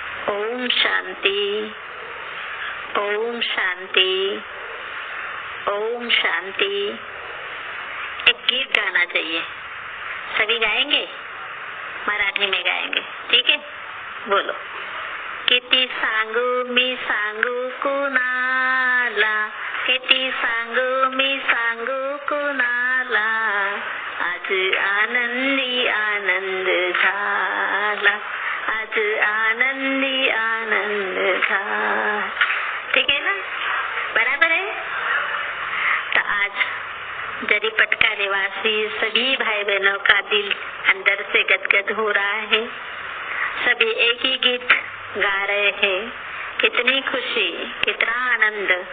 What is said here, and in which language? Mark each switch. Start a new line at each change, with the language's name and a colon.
Hindi: ओम शांति, ओम शांति, ओम शांति। एक गीत गाना चाहिए, सभी गाएंगे, मराठी में गाएंगे, ठीक है? बोलो।
Marathi: किती सांगू मी सांगू कुणाला, किती सांगू मी सांगू कुणाला, आज आनंदी आनंद झाला, आज आनंदी आनंद झाला।
Hindi: ठीक है ना? बराबर है? तो आज जरीपटका निवासी सभी भाई बहनों का दिल अंदर से गदगद हो रहा है। सभी एक ही गीत गा रहे हैं। कितनी खुशी, कितना आनंद।